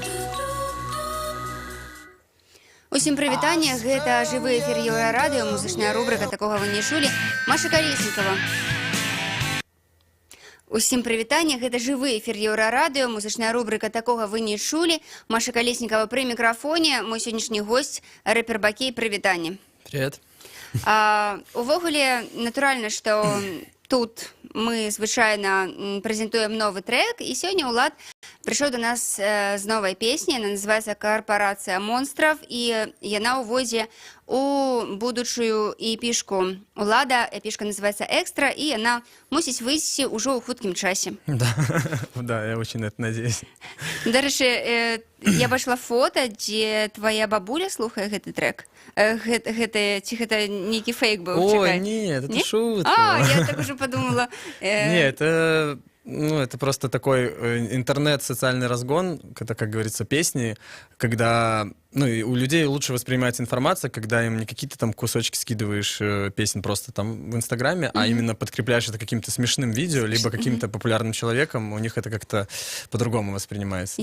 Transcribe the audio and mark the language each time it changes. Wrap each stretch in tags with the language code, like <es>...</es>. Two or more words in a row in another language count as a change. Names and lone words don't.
<be>Усім прывітанне, гэта жывы эфір Еўрарадыё, музычная рубрика «Такога вы не чулі», Маша Колесникова. Усім прывітанне, гэта жывы эфір Еўрарадыё, музычная рубрика «Такога вы не чулі», Маша Колесникова</be> <ru>при микрофоне, мой сегодняшний гость,</ru> <be>рэпер Бакей, прывітанне.</be> <ru>Привет.</ru> <be>Увогуле, натуральна, што тут мы звычайна прэзентуем новы трек, і сёння Улад прыйшоў до нас з новай песняй, яна называецца «Корпорация монстров», і яна ўводзе у будучую эпішку Улада, эпішка называется «Экстра», і яна мусіць выйсці ўжо ў хуткім часе.</be> <ru>Да, я очень на это надеюсь.</ru> <be>Дарэчы, я бачыла фото, дзе твоя бабуля слухае гэты трек. Ці гэта нейкі фейк быў?</be> <ru>Ой, нет, это шутка. Я так уже подумала. Нет, это просто такой интернет, социальный разгон, это, как говорится, песни, когда, и у людей лучше воспринимается информация, когда им не какие-то там кусочки скидываешь песен просто там в Инстаграме, а именно подкрепляешь это каким-то смешным видео, либо каким-то популярным человеком, у них это как-то по-другому воспринимается.</ru>